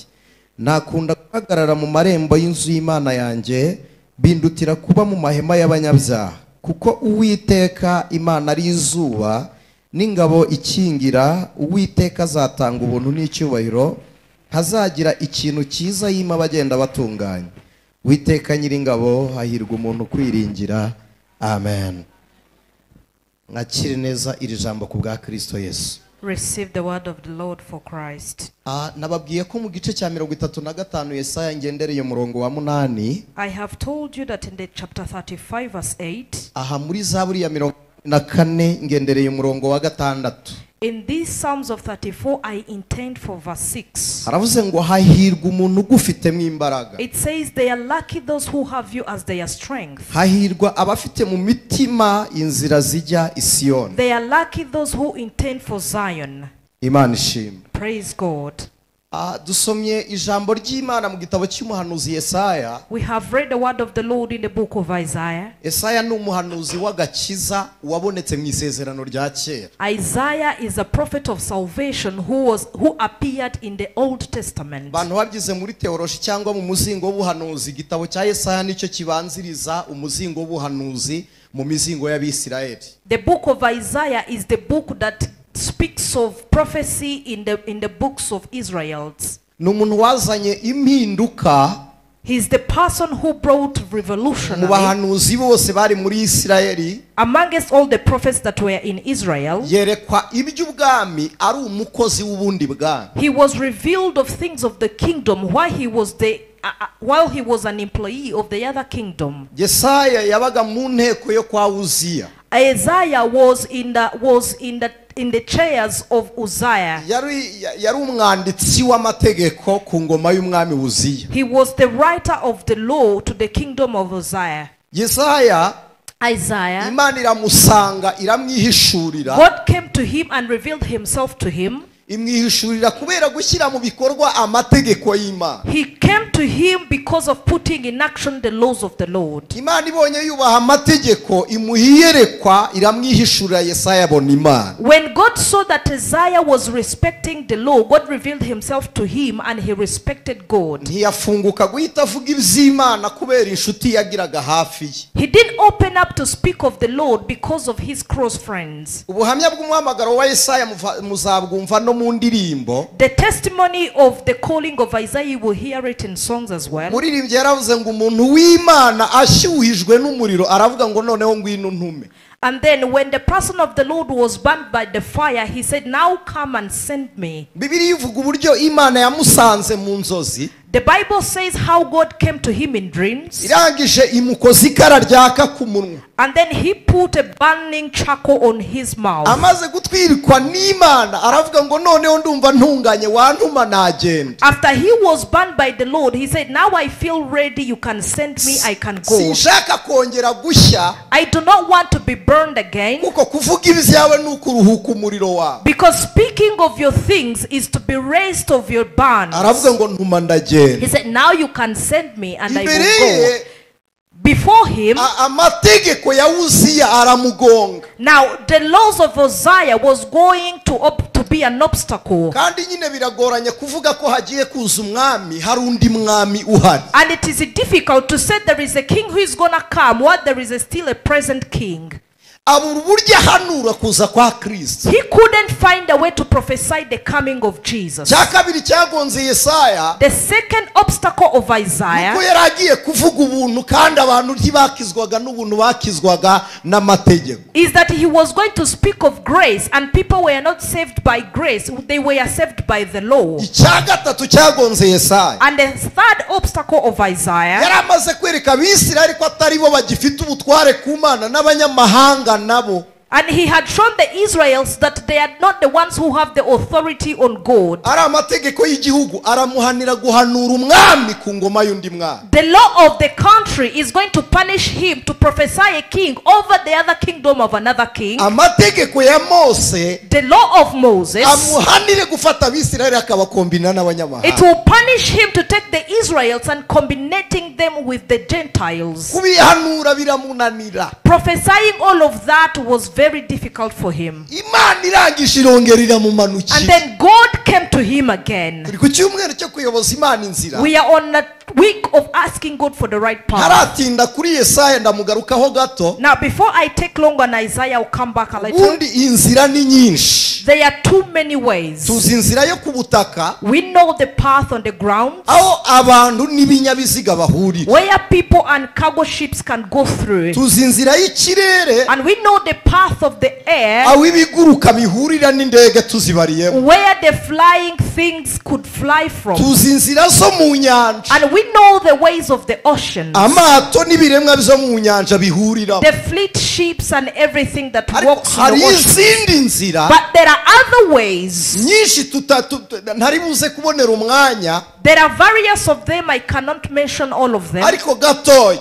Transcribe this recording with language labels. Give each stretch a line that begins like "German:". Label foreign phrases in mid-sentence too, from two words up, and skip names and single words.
Kinyarwanda: Nakunda guhagarara mu marembo y'inzu y'Imana yanjye, bindutira kuba mu mahema y'abanyabyaha, kuko Uwiteka Imana ari izuba n'ingabo ikingira. Uwiteka azatanga ubuntu n'icyubahiro, hazagira ikintu cyiza yima abagenda batunganye. Uwiteka Nyiringabo, hahirwa umuntu kwiringira. Amen. Mwakire neza iri jambo ku bwa Kristo Yesu.
English: Receive the word of the Lord for Christ.
Kinyarwanda: Nababwiye ko mu gice cya 35 Yesaya ngendereye umurongo wa 8.
English: I have told you that in the chapter 35 verse 8.
Kinyarwanda: Aha muri Zaburi ya 44 ngendereye umurongo wa 6.
English: In these Psalms of 34 I intend for verse 6.
Kinyarwanda: Haravuze ngo hahirwa umuntu ugufite mu imbaraga.
English: It says they are lucky those who have you as their strength.
Kinyarwanda: Hahirwa abafite mu mitima inzira zijya i Siyoni.
English: They are lucky those who intend for Zion.
Kinyarwanda: Imana ishimwe.
English: Praise God.
Kinyarwanda: Dusomye ijambo ry'Imana mu gitabo cy'umuhanuzi Yesaya.
English: We have read the word of the Lord in the book of Isaiah.
Kinyarwanda: Yesaya ni umuhanuzi w'agakiza wabonetse mu isezerano rya kera.
English: Isaiah is a prophet of salvation who appeared in the Old Testament.
Kinyarwanda: Bantu bagize muri theology cyangwa mu muzingo w'ubuhanuzi, igitabo cya Yesaya nicyo kibanziriza umuzingo w'ubuhanuzi mu mizingo y'Abisirayeli.
English: The book of Isaiah is the book that speaks of prophecy in the books of Israelites.
Kinyarwanda: N'umuntu wazanye impinduka.
English: He is the person who brought revolution.
Kinyarwanda: Mu bahanuzi bose bari muri Isirayeli,
English: amongst all the prophets that were in Israel,
Kinyarwanda: yerekwa iby'ubwami ari umukozi w'ubundi bwami.
English: He was revealed of things of the kingdom while he was an employee of the other kingdom.
Kinyarwanda: Yesaya yabaga mu nteko yo kwa Uziya.
English: Isaiah was in the chairs of Uzziah.
Kinyarwanda: Yari umwanditsi w'amategeko ku ngoma y'umwami Uziya.
English: He was the writer of the law to the kingdom of Uzziah. Isaiah,
Kinyarwanda: Imana iramusanga iramwihishurira.
English: God came to him and revealed himself to him.
Kinyarwanda: Imwihishurira kubera gushyira mu bikorwa amategeko y'Imana.
English: He came to him because of putting in action the laws of the Lord.
Kinyarwanda: Imana ibonye yubaha amategeko imuhiyerekwa iramwihishurira Yesaya abona Imana.
English: When God saw that Isaiah was respecting the law, God revealed himself to him and he respected God.
Kinyarwanda: Ntiyafunguka guhita avuga iby'Imana kubera inshuti yagiraga hafi ye.
English: He didn't open up to speak of the Lord because of his close friends.
Kinyarwanda: Ubuhamya bw'umuhamagaro wa Yesaya muzabwumva no mu ndirimbo.
English: The testimony of the calling of Isaiah, you will hear it in songs as well.
Kinyarwanda: Muririmbyi yaravuze ngo umuntu w'Imana ashyuhijwe n'umuriro aravuga ngo noneho ngwino ntume.
English: And then when the person of the Lord was burned by the fire, he said, now come and send me.
Kinyarwanda: Bibiliya ivuga uburyo Imana yamusanze mu nzozi.
English: The Bible says how God came to him in dreams.
Kinyarwanda: Irangije imukoza ikara ryaka ku munwa.
English: And then he put a burning charcoal on his mouth.
Kinyarwanda: Amaze gutwirikwa n'Imana aravuga ngo noneho ndumva ntunganye wantuma nagenda.
English: After he was burned by the Lord, he said, now I feel ready, you can send me, I can go.
Kinyarwanda: Sinshaka kongera gushya.
English: I do not want to be burned again.
Kinyarwanda: Kuko kuvuga ibyawe nukuruhuka umuriro wawe.
English: Because speaking of your things is to be raised of your burns.
Kinyarwanda: Aravuga ngo ntuma ndagenda.
English: He said, now you can send me and I will go. Before him,
Kinyarwanda: amategeko ya Uziya aramugonga.
English: Now the laws of Uzziah was going to be an obstacle.
Kinyarwanda: Kandi nyine biragoranye kuvuga ko hagiye kuza umwami hari undi mwami uhari.
English: And it is difficult to say there is a king who is gonna come while there is still a present king.
Kinyarwanda: Abura uburyo ahanura kuza kwa Kristo.
English: He couldn't find a way to prophesy the coming of Jesus.
Kinyarwanda: Cyakabiri cyagonze Yesaya.
English: The second obstacle of Isaiah.
Kinyarwanda: Nuko yaragiye kuvuga ubuntu kandi abantu ntibakizwaga n'ubuntu bakizwaga n'amategeko.
English: Is that he was going to speak of grace and people were not saved by grace, they were saved by the law.
Kinyarwanda: Icyagatatu cyagonze Yesaya.
English: And the third obstacle of Isaiah.
Kinyarwanda: Yaramaze kwereka Abisirayeli ko atari bo bagifite ubutware ku Mana n'abanyamahanga nabo.
English: And he had shown the Israelites that they are not the ones who have the authority on God.
Kinyarwanda: Ari amategeko y'igihugu aramuhanira guhanura umwami ku ngoma y'undi mwami.
English: The law of the country is going to punish him to prophesy a king over the other kingdom of another king.
Kinyarwanda: Amategeko ya Mose,
English: the law of Moses,
Kinyarwanda: amuhanire gufata Abisirayeli akabakombina n'abanyamahanga.
English: It will punish him to take the Israelites and combinating them with the Gentiles.
Kinyarwanda: Kubihanura biramunanira.
English: Prophesying all of that was very difficult for him.
Kinyarwanda: Imana irangisha irongerera mu manuki.
English: And then God came to him again.
Kinyarwanda: Turi ku cyumweru cyo kuyoboza Imana inzira.
English: We are on a week of asking God for the right path.
Kinyarwanda: Haratinda kuri Yesaya ndamugarukaho gato.
English: Now before I take long on Isaiah, I'll come back a little.
Kinyarwanda: Ubundi inzira ni nyinshi.
English: There are too many ways.
Kinyarwanda: Tuzi inzira yo kubutaka.
English: We know the path on the ground.
Kinyarwanda: Aho abantu n'ibinyabiziga bahurira.
English: Where people and cargo ships can go through.
Kinyarwanda: Tuzi inzira y'ikirere.
English: And we know the path of the air.
Kinyarwanda: Aho ibiguruka bihurira n'indege tuzibariyemo.
English: Where the flying things could fly from.
Kinyarwanda: Tuzi inzira zo mu nyanja.
English: And we know the ways of the oceans.
Kinyarwanda: Amato n'ibiremwa bizo mu nyanja bihurira.
English: The fleet ships and everything that walks in the
Kinyarwanda: hari
English: ocean.
Kinyarwanda: izindi nzira.
English: But there are other ways.
Kinyarwanda: Nyinshi ntari buze kubonera umwanya.
English: There are various of them. I cannot mention all of them.
Kinyarwanda: Ariko gatoya.